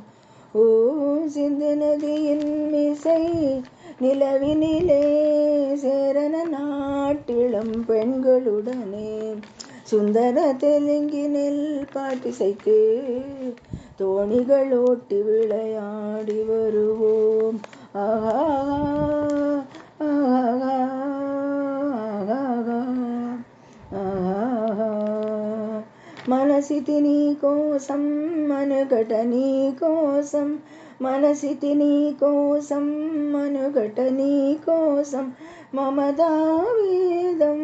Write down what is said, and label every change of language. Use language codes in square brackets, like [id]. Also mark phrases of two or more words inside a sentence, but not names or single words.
[ta] ஓ சிந்து நதியின் மிசை நிலவினிலே சேரன நாட்டிளம் பெண்களுடனே சுந்தர தெலுங்கினில் பாட்டிசைத்து தோணிகள் ஓட்டி விளையாடி வருவோம். ஆஹா ஆஹா ఆహా. [te] మనసితి నీ కోసం మనుగట నీ కోసం మనసితి నీ కోసం మనుగట నీ కోసం మమతావేదం